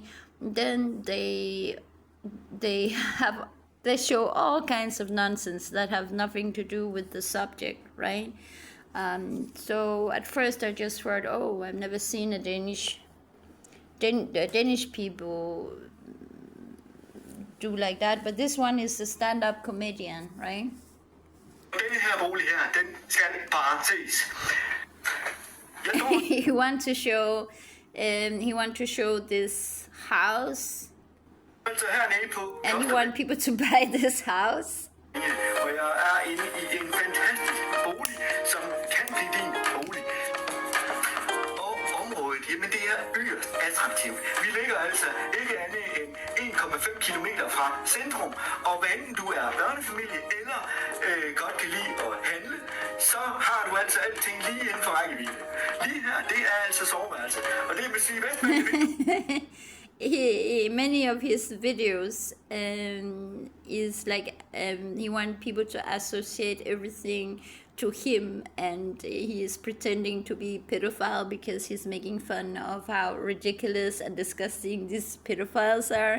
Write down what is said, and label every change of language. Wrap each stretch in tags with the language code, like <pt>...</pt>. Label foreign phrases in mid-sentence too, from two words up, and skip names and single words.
<en>Then they show all kinds of nonsense that have nothing to do with the subject, right? So at first I just thought, oh, I've never seen a Danish people do like that. But this one is a stand-up comedian, right?</en> <da>Denne her bolig her, den skal bare ses. Jeg tror,</da> <en>he want to show this house,</en> <da>altså hernede på</da> <en>and he want people to buy this house.</en> <da>hvor jeg er inde i en fantastisk bolig, som kan blive din bolig. Og området, jamen det er yderst attraktivt. Vi ligger altså ikke andet end 1,5 kilometer fra centrum, og hvad enten du er børnefamilie eller godt kan lide at handle, så har du altså alting lige inden for rækkevidde. Lige her, det er altså soveværelse, og det vil sige, hvis man</da> <en>Many of his videos is like he want people to associate everything to him, and he is pretending to be pedophile because he's making fun of how ridiculous and disgusting these pedophiles are.</en>